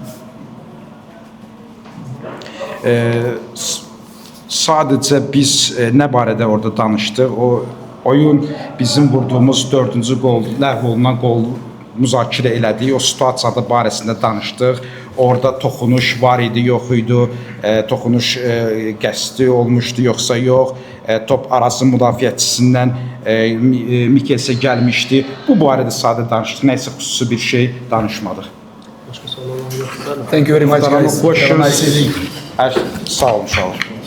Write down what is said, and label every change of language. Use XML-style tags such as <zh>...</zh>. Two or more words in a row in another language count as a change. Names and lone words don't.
<az>Sadəcə biz nə barədə orada danışdıq? O oyun bizim vurduğumuz 4-cü qol, ləğv olunan qol müzakirə elədik. O situasiyada barəsində danışdıq. Orada toxunuş var idi, yox idi. Toxunuş qəsdi olmuşdu, yoxsa yox. Top arazı müdafiəçisindən Mikelsə gəlmişdi. Bu barədə sadə danışdıq. Nəysə xüsusi bir şey danışmadıq. Başqa sual olan yoxdur.</az> <en>Thank you very much, guys. Have a nice evening.</en> <az>Sağ olun, sağ olun.</az>